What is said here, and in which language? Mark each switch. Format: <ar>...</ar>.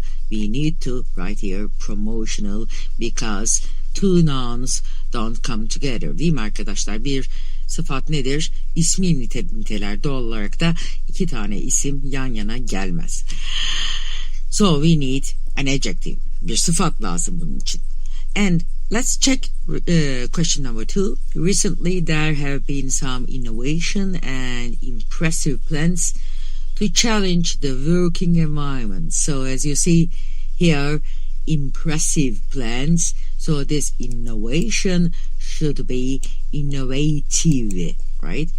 <en>We need to write here promotional because two nouns don't come together.</en> <tr>Değil mi arkadaşlar? Bir sıfat nedir? İsmi niteler. Doğal olarak da iki tane isim yan yana gelmez.</tr> <en>So we need an adjective.</en> <tr>Bir sıfat lazım bunun için.</tr> <en>And let's check question number 2. Recently there have been some innovation and impressive plans to challenge the working environment. So as you see here, impressive plans. So this innovation should be innovative, right?</en>